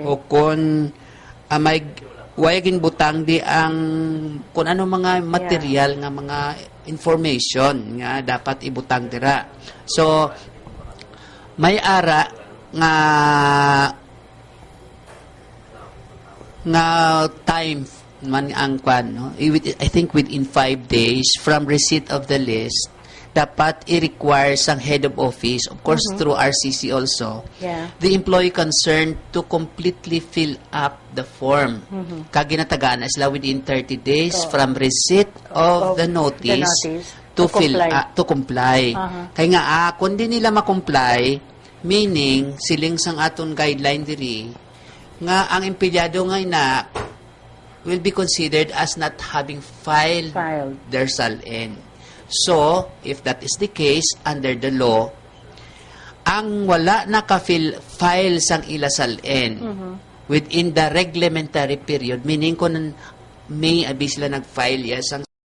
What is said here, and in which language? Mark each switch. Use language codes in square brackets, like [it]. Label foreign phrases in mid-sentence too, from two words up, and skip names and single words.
[hil] O kung may way ginbutang di ang kung ano mga material nga mga information nga dapat ibutang dira. So may ara nga time man ang kwan, no? [en] I think within 5 days from receipt of the list, dapat i-require sang head of office, of course through RCC also, the employee concerned to completely fill up the form. [hil] Kaginatagaan na sila [en] within 30 days from receipt of the notice to comply. [hil] Kaya nga, kung di nila makomply, meaning, siling sang aton guideline diri, nga ang empleyado nga ina, [en] will be considered as not having filed their SALN. So, if that is the case, under the law, [hil] ang wala naka-file sang ila SALN [en] within the reglementary period, [hil] meaning kung May, abi sila nag-file sang